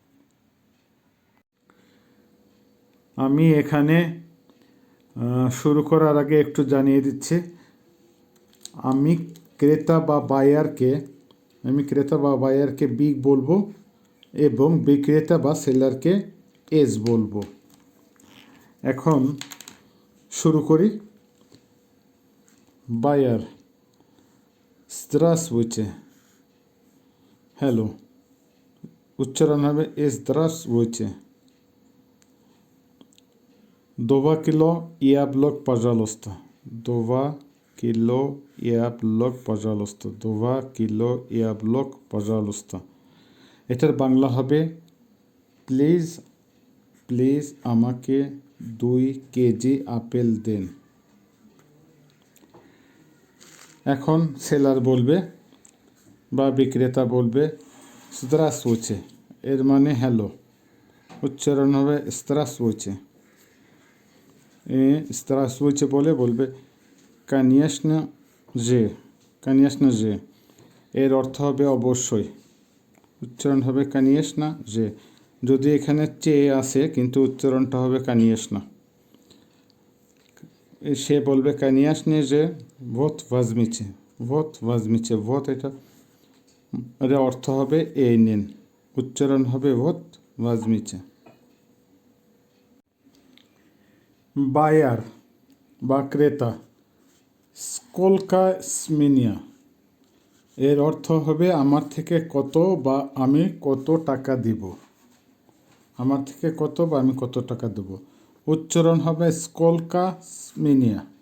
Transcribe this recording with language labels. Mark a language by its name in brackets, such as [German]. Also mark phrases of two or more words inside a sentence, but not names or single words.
[Bangla] আমি এখানে শুরু করার আগে একটু জানিয়ে দিচ্ছি, আমি ক্রেতা বা বায়ারকে বি বলবো এবং বিক্রেতা বা সেলারকে এস বলবো। এখন শুরু করি। বায়ার, здравствуйте, হ্যালো, উচ্চারণ হবে здравствуйте। [Russian] 2 кило яблок, пожалуйста, 2 кило яблок, пожалуйста, 2 кило яблок, пожалуйста, [Bangla] এটার বাংলা হবে প্লিজ, প্লিজ আমাকে 2 কেজি আপেল দেন। এখন সেলার বলবে বা বিক্রেতা বলবে здравствуйте, এর মানে হ্যালো, উচ্চারণ হবে здравствуйте। [Russian] здравствуйте বলবে конечно же, конечно же, [Bangla] এর অর্থ হবে অবশ্যই, উচ্চারণ হবে [Russian] конечно же। [Bangla] যদি এখানে চে আসে কিন্তু উচ্চারণটা হবে конечно। সে বলবে [Russian] конечно же, вот возьмите, вот возьмите, вот [Bangla] এটা অর্থ হবে এই নিন, উচ্চারণ হবে [Russian] вот возьмите। [Bangla] বায়ার বা ক্রেতা, [Russian] сколько с меня, [Bangla] এর অর্থ হবে আমার থেকে কত বা আমি কত টাকা দিব, আমার থেকে কত বা আমি কত টাকা দেব, উচ্চারণ হবে [Russian] сколько с меня.